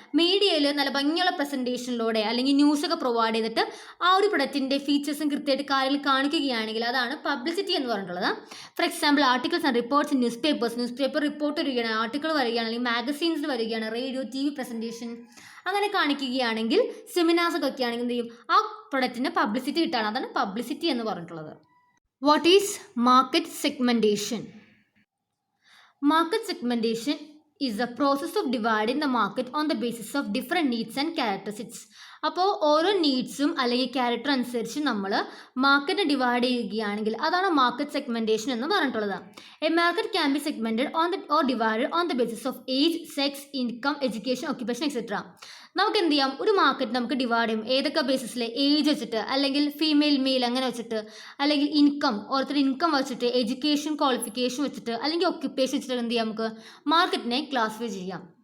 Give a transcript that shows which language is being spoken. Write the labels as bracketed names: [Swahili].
[Malayalam] മീഡിയയിൽ നല്ല ഭംഗിയുള്ള പ്രസൻറ്റേഷനിലൂടെ അല്ലെങ്കിൽ ന്യൂസൊക്കെ പ്രൊവൈഡ് ചെയ്തിട്ട് ആ ഒരു പ്രൊഡക്റ്റിൻ്റെ ഫീച്ചേഴ്സും കൃത്യമായിട്ട് കാര്യങ്ങൾ കാണിക്കുകയാണെങ്കിൽ അതാണ് പബ്ലിസിറ്റി എന്ന് പറഞ്ഞിട്ടുള്ളത്. [English] for example articles and reports in news paper [Malayalam] report വരികയാണ്, ആർട്ടിക്കിൾ വരികയാണ്, അല്ലെങ്കിൽ മാഗസീൻസിൽ വരികയാണ്, റേഡിയോ TV പ്രസൻറ്റേഷൻ അങ്ങനെ കാണിക്കുകയാണെങ്കിൽ സെമിനാർസൊക്കെ ഒക്കെയാണെങ്കിൽ എന്ത് ചെയ്യും, ആ പ്രൊഡക്റ്റിന് പബ്ലിസിറ്റി കിട്ടാണ്. അതാണ് പബ്ലിസിറ്റി എന്ന് പറഞ്ഞിട്ടുള്ളത്. [English] What is market segmentation? Market segmentation is the process of dividing the market on the basis of different needs and characteristics. [Malayalam] അപ്പോൾ ഓരോ നീഡ്സും അല്ലെങ്കിൽ ക്യാരക്ടർ അനുസരിച്ച് നമ്മൾ മാർക്കറ്റ് ഡിവൈഡ് ചെയ്യുകയാണെങ്കിൽ അതാണ് മാർക്കറ്റ് സെഗ്മെൻറ്റേഷൻ എന്ന് പറഞ്ഞിട്ടുള്ളത്. [English] A market can be segmented on the or divided on the basis of age, sex, income, education, occupation etcetera. [Malayalam] നമുക്ക് എന്ത് ചെയ്യാം, ഒരു മാർക്കറ്റ് നമുക്ക് ഡിവൈഡ് ചെയ്യും. ഏതൊക്കെ ബേസിസിൽ? ഏജ് വെച്ചിട്ട്, അല്ലെങ്കിൽ ഫീമെയിൽ മെയിൽ അങ്ങനെ വെച്ചിട്ട്, അല്ലെങ്കിൽ ഇൻകം ഓരോരുത്തർ ഇൻകം വെച്ചിട്ട്, എഡ്യൂക്കേഷൻ ക്വാളിഫിക്കേഷൻ വെച്ചിട്ട്, അല്ലെങ്കിൽ ഓക്യുപ്പേഷൻ വെച്ചിട്ട് എന്ത് ചെയ്യാം, നമുക്ക് മാർക്കറ്റിനെ ക്ലാസിഫൈ ചെയ്യാം.